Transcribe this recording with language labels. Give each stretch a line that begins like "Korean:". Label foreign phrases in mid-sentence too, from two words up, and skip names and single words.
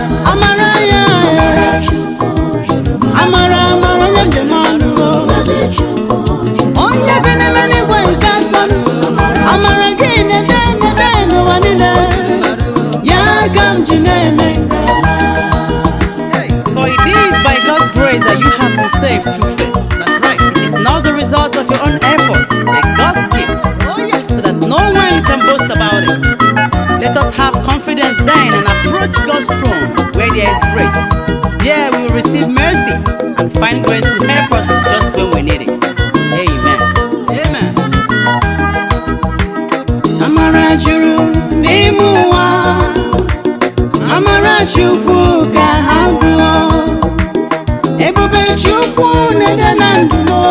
Igbo: Amara ya o. Amara, amara, onye njem ọnụ. Onye bi n'ime eluigwe nke atọ. Amara gị na-ede, na-ede n'ụwa niile. Ya ka m ji na-eme.
English: For it is by God's grace that you have been saved through faith. That's right. It is not the result of your own efforts, but God's gift. Oh, yes. So that no one can boast about it. Let us have confidence then and approach God's throne where there is grace. There we will receive mercy and find grace to help us just when we need it. Amen. Amen.
Igbo: Amara juru n'ime ụwa. Amara Chukwu ka ha gụọ. Ebube Chukwu na-ede na ndụ m.